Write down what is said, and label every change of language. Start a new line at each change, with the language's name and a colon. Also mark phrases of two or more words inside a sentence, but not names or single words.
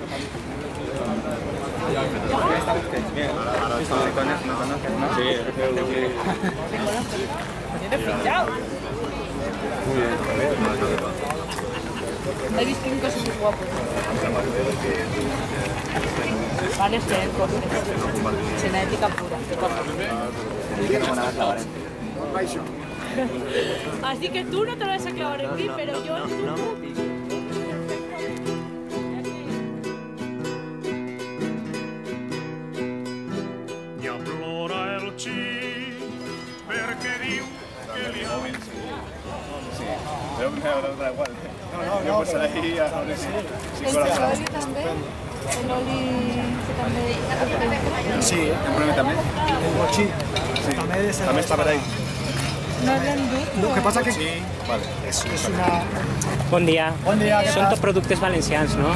Spanish: He visto un caso muy guapo. Van a ser genética pura. Así que tú no te lo vas a clavar en ti, pero yo...
Catalan: Ja plora el xic perquè diu que li ha...
Spanish: Veo que me da igual. Yo pues ahí a ver si
Catalan: oli també? L'oli que també... Sí, en breve també. El botxí. Sí, també està per ahí. no l'hem dut. El que passa que Sí, vale. és una... Bon dia. Bon dia, què Són tal? tots productes valencians, no?